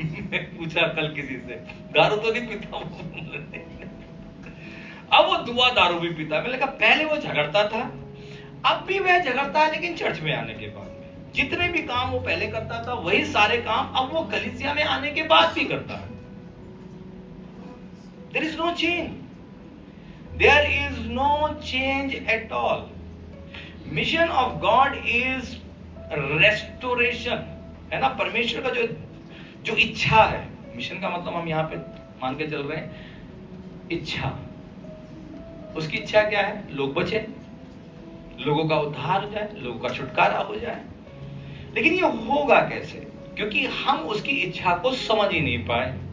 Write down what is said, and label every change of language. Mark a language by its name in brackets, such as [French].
[Hindi] मैं पूछा कल किसी से, दारू तो नहीं पीता अब वो दुआ दारू भी पीता है। मैंने कहा पहले वो झगड़ता था, अब भी वह झगड़ता है, लेकिन चर्च में आने के बाद में जितने भी काम वो पहले करता था वही सारे काम अब वो कलीसिया में आने के बाद भी करता है। [English] There is no change. There is no change at all. Mission of God is restoration, है ना? [Hindi] परमेश्वर का जो इच्छा है, मिशन का मतलब हम यहाँ पे मान के चल रहे हैं इच्छा। उसकी इच्छा क्या है? लोग बचे, लोगों का उद्धार हो जाए, लोगों का छुटकारा हो जाए। लेकिन ये होगा कैसे? क्योंकि हम उसकी इच्छा को समझ ही नहीं पाए।